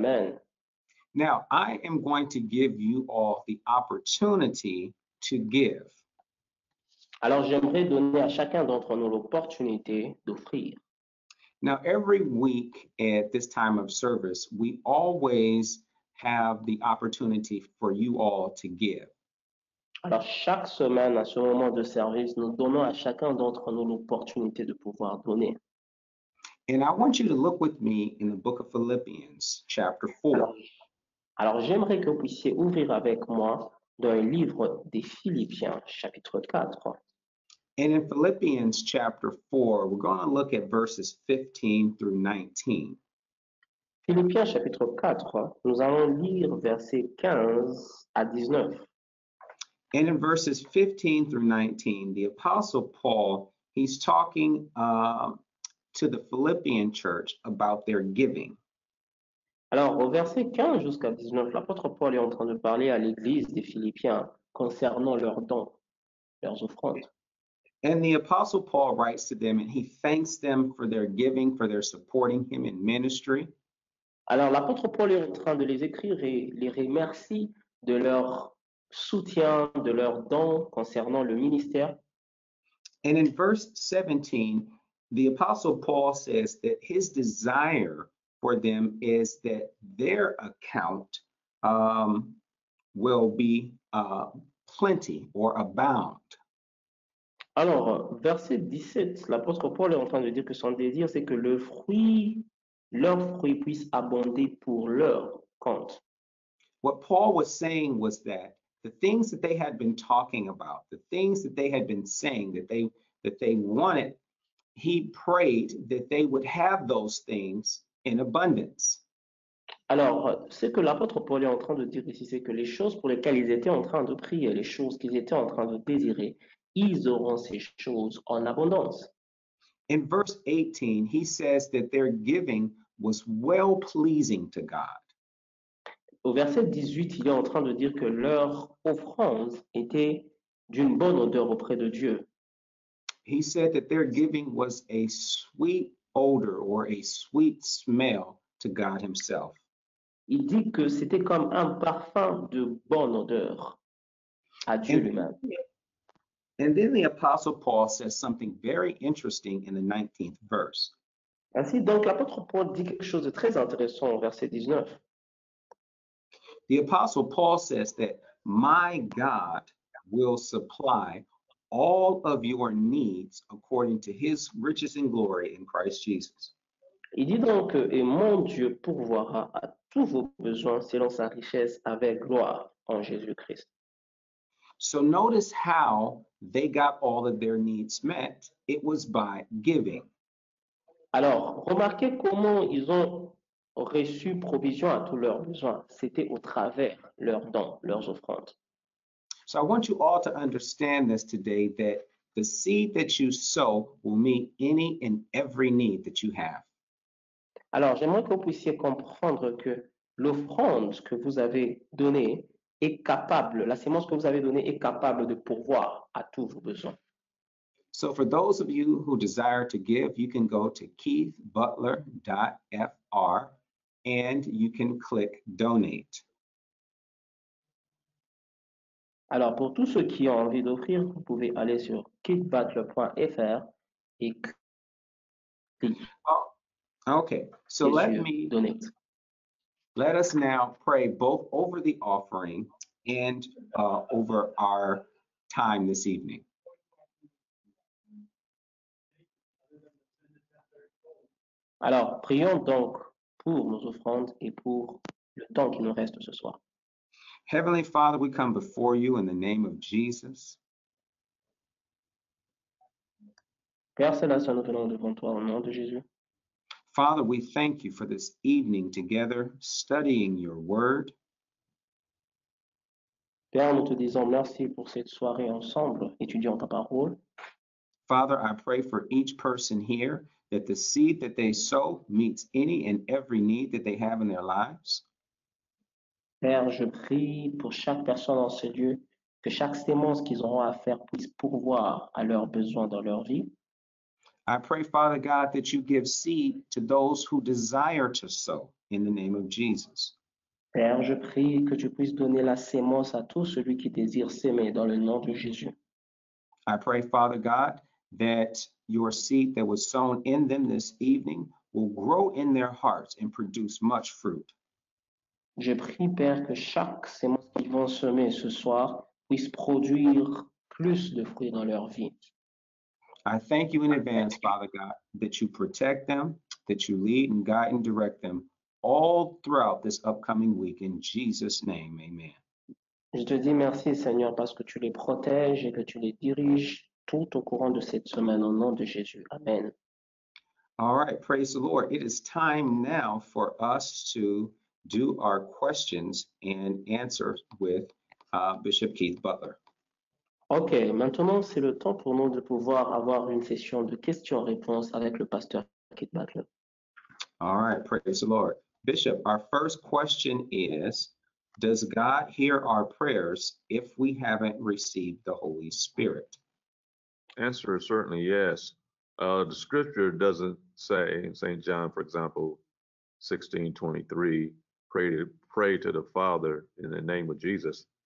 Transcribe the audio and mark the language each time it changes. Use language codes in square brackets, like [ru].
[en] Amen. Now, I am going to give you all the opportunity to give. [fr] Alors, j'aimerais donner à chacun d'entre nous l'opportunité d'offrir. [en] Now, every week at this time of service, we always have the opportunity for you all to give. [fr] Alors, chaque semaine, à ce moment de service, nous donnons à chacun d'entre nous l'opportunité de pouvoir donner. [en] And I want you to look with me in the book of Philippians, chapter 4. [fr] Alors, j'aimerais que vous puissiez ouvrir avec moi dans le livre des Philippiens, chapitre 4. [en] And in Philippians chapter 4, we're going to look at verses 15 through 19. [fr] Philippiens, chapitre 4, nous allons lire versets 15 à 19. [en] And in verses 15 through 19, the Apostle Paul, he's talking to the Philippian church about their giving. [fr] Alors, au verset 15 jusqu'à 19, l'apôtre Paul est en train de parler à l'église des Philippiens concernant leurs dons, leurs offrandes. [en] And the Apostle Paul writes to them and he thanks them for their giving, for their supporting him in ministry. [fr] Alors l'apôtre Paul est en train de les écrire et les remercie de leur soutien, de leurs dons concernant le ministère. [en] And in verse 17, the Apostle Paul says that his desire for them is that their account will be plenty or abound. [fr] Alors, verset 17, l'apôtre Paul est en train de dire que son désir, c'est que leur fruit puisse abonder pour leur compte. [en] What Paul was saying was that the things that they had been talking about, the things that they had been saying that they wanted, he prayed that they would have those things in abundance. [fr] Alors, ce que l'apôtre Paul est en train de dire ici, c'est que les choses pour lesquelles ils étaient en train de prier, les choses qu'ils étaient en train de désirer, ils auront ces choses en abondance. [en] In verse 18, he says that their giving was well pleasing to God. [fr] Au verset 18, il est en train de dire que leur offrande était d'une bonne odeur auprès de Dieu. [en] He said that their giving was a sweet odor or a sweet smell to God himself. [fr] Il dit que c'était comme un parfum de bonne odeur à Dieu lui-même. [en] And then the Apostle Paul says something very interesting in the 19th verse. [fr] Ainsi, donc, l'apôtre Paul dit quelque chose de très intéressant au verset 19. [en] The Apostle Paul says that my God will supply all of your needs according to his riches and glory in Christ Jesus. [fr] Il dit donc, et mon Dieu pourvoira à tous vos besoins selon sa richesse avec gloire en Jésus-Christ. [en] So notice how they got all of their needs met. It was by giving. [fr] Alors, remarquez comment ils ont reçu provision à tous leurs besoins. C'était au travers leurs dons, leurs offrandes. [en] So I want you all to understand this today, that the seed that you sow will meet any and every need that you have. [fr] Alors, j'aimerais que vous puissiez comprendre que l'offrande que vous avez donnée est capable, la sémence que vous avez donnée est capable de pourvoir à tous vos besoins. [en] So for those of you who desire to give, you can go to keithbutler.fr and you can click donate. [fr] Alors, pour tous ceux qui ont envie d'offrir, vous pouvez aller sur keithbutler.fr et cliquer [en] Okay, so [fr] sur donate. [en] let us now pray both over the offering and over our time this evening. [fr] Alors, prions donc pour nos offrandes et pour le temps qui nous reste ce soir. [en] Heavenly Father, we come before you in the name of Jesus. [fr] Père Céleste, nous venons devant toi au nom de Jésus. [en] Father, we thank you for this evening together studying your word. [fr] Père, nous te disons merci pour cette soirée ensemble, étudiant ta parole. [en] Father, I pray for each person here that the seed that they sow meets any and every need that they have in their lives. [fr] Père, je prie pour chaque personne dans ce lieu, que chaque sémence qu'ils auront à faire puisse pourvoir à leurs besoins dans leur vie. [en] I pray, Father God, that you give seed to those who desire to sow in the name of Jesus. [fr] Père, je prie que tu puisses donner la sémence à tout celui qui désire s'aimer dans le nom de Jésus. [en] I pray, Father God, that your seed that was sown in them this evening will grow in their hearts and produce much fruit. [fr] Je prie, Père, que chaque sémence qu'ils vont semer ce soir puisse produire plus de fruits dans leur vie. [en] I thank you in advance, Father God, that you protect them, that you lead and guide and direct them all throughout this upcoming week. In Jesus' name, amen. [fr] Je te dis merci, Seigneur, parce que tu les protèges et que tu les diriges tout au courant de cette semaine au nom de Jésus. [en] Amen. All right, praise the Lord. It is time now for us to do our questions and answers with Bishop Keith Butler. [fr] Ok, maintenant c'est le temps pour nous de pouvoir avoir une session de questions-réponses avec le pasteur Keith Butler. [en] All right, praise the Lord. Bishop, our first question is, does God hear our prayers if we haven't received the Holy Spirit? Answer is certainly yes. The scripture doesn't say, in St. John, for example, 16:23, pray to the Father in the name of Jesus.